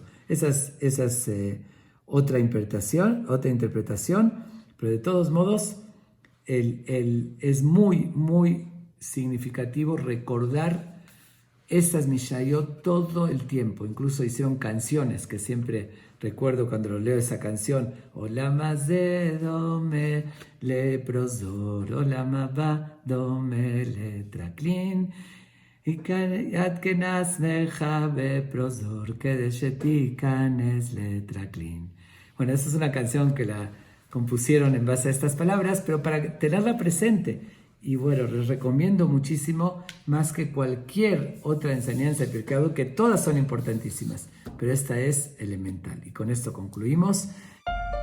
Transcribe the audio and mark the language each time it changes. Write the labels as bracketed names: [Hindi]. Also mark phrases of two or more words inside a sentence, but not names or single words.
[Spanish] Esa es otra interpretación, pero de todos modos es muy, muy significativo recordar estas Mishnayot todo el tiempo. Incluso hicieron canciones que siempre recuerdo cuando lo leo esa canción. [Hebrew] עולם הזה דומה לפרוזדור, עולם הבא דומה לטרקלין, עד כנס מכה בפרוזדור, כדי שתכנס לטרקלין. [Spanish] Bueno, esa es una canción que la compusieron en base a estas palabras, pero para tenerla presente. Y bueno, les recomiendo muchísimo, más que cualquier otra enseñanza de Pirkei Avot, que todas son importantísimas, pero esta es elemental. Y con esto concluimos.